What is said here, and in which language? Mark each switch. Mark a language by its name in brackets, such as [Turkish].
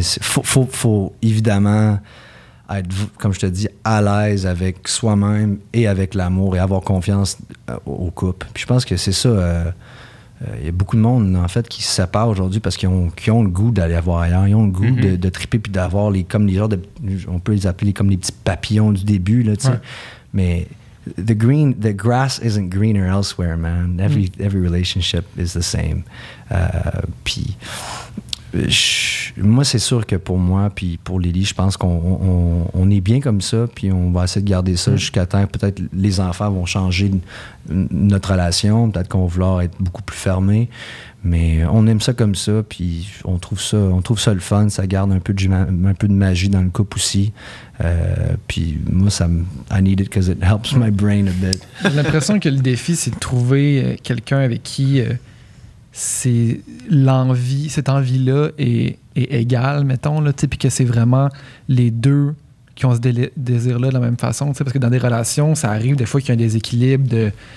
[French] Mais faut évidemment être, comme je te dis, à l'aise avec soi-même et avec l'amour et avoir confiance au couple. Puis je pense que c'est ça. Il y a beaucoup de monde, en fait, qui se séparent aujourd'hui parce qu'ils ont le goût d'aller voir ailleurs. Ils ont le goût de triper puis d'avoir comme les genres de... On peut les appeler comme les petits papillons du début, là, tu sais. [English] Mais the grass isn't greener elsewhere, man. Every relationship is the same. [French] Puis... moi, c'est sûr que pour moi, puis pour Lily, je pense qu'on est bien comme ça, puis on va essayer de garder ça jusqu'à temps. Peut-être les enfants vont changer notre relation, peut-être qu'on va vouloir être beaucoup plus fermé, mais on aime ça comme ça, puis on trouve ça le fun, ça garde un peu de magie dans le couple aussi. [English] Puis moi, I need it because it helps my brain a bit. [French] J'ai l'impression que le défi, c'est de trouver quelqu'un avec qui... cette envie-là est égale, mettons, là, puis que c'est vraiment les deux qui ont ce désir-là de la même façon, parce que dans des relations, ça arrive des fois qu'il y a un déséquilibre de